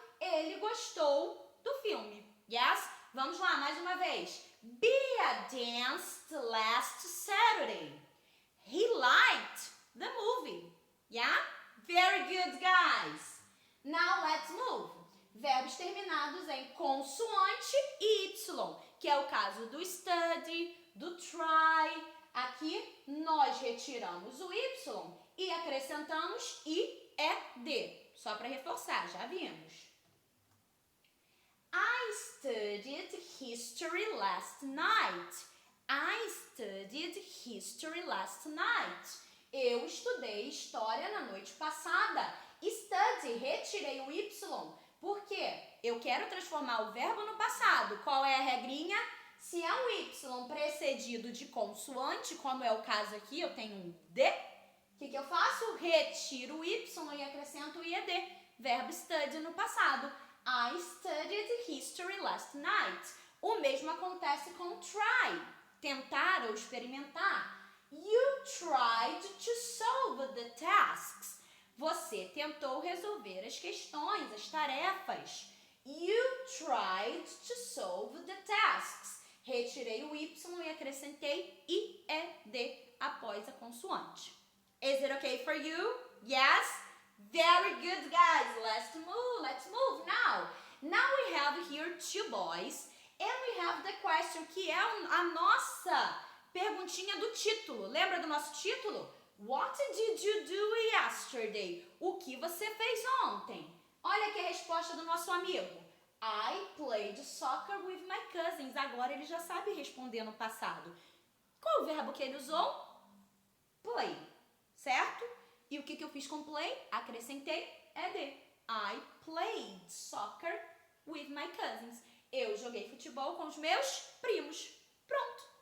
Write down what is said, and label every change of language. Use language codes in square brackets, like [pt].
[pt] Ele gostou do filme. [en] Yes? [pt] Vamos lá, mais uma vez. [en] Bia danced last Saturday. He liked the movie. Yeah? Very good, guys. Now let's move. [pt] Verbos terminados em consoante e Y, que é o caso do study, do try. Aqui nós retiramos o Y e acrescentamos IED. Só para reforçar, já vimos. [en] I studied history last night. I studied history last night. [pt] Eu estudei história na noite passada. Study, retirei o Y. Por quê? Eu quero transformar o verbo no passado. Qual é a regrinha? Se é um Y precedido de consoante, como é o caso aqui, eu tenho um D. O que eu faço? Retiro o Y e acrescento o IED. Verbo study no passado. [en] I studied history last night. [pt] O mesmo acontece com try. Tentar ou experimentar. [en] You tried to solve the tasks. [pt] Você tentou resolver as questões, as tarefas. [en] You tried to solve the tasks. [pt] Retirei o Y e acrescentei IED após a consoante. [en] Is it okay for you? Yes? Very good, guys. Let's move now. Now we have here two boys and we have the question, [pt] que é a nossa perguntinha do título. Lembra do nosso título? [en] What did you do yesterday? [pt] O que você fez ontem? Olha aqui a resposta do nosso amigo. [en] I played soccer with my cousins. [pt] Agora ele já sabe responder no passado. Qual o verbo que ele usou? Play, certo? E o que eu fiz com play? Acrescentei ED. [en] I played soccer with my cousins. [pt] Eu joguei futebol com os meus primos. Pronto,